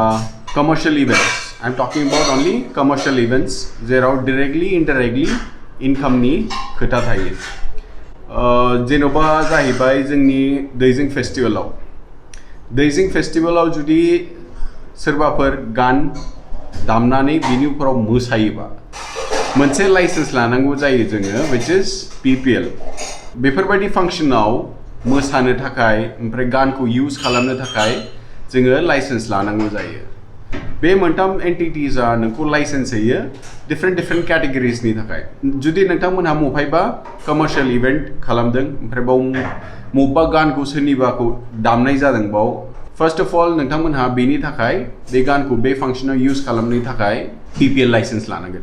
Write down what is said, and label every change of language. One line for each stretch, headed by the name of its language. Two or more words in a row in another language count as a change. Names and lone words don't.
English: commercial events I am talking about only commercial events जेराव directly indirectly
Bodo: इनकामनि खोथा थायो. जेन'बा जाहैबाय जोंनि दैजिं फेस्टिभेलाव जुदि सोरबाफोर गान दामनानै बिनि उफोराव मोसायोबा मोनसे लाइसेन्स लानांगौ जायो जोङो
English: which is PPL.
Bodo: बेफोरबायदि फांसनाव मोसानो थाखाय ओमफ्राय गानखौ इउज खालामनो थाखाय जोङो लाइसेन्स लानांगौ जायो. बे मोनथाम एन्टिटिसआ नोंखौ लाइसेन्स होयो डिफरेन्ट केटेगरिसनि थाखाय. जुदि नोंथांमोनहा बहायबा कमार्शियल इभेन्ट खालामदों ओमफ्राय बाव बबेबा गानखौ सोरनिबाखौ दामनाय जादों बाव
English: first of all
Bodo: नोंथांमोनहा बेनि थाखाय बे गानखौ बे फांसनाव इउज खालामनो थाखाय PPL लाइसेन्स लानांगोन.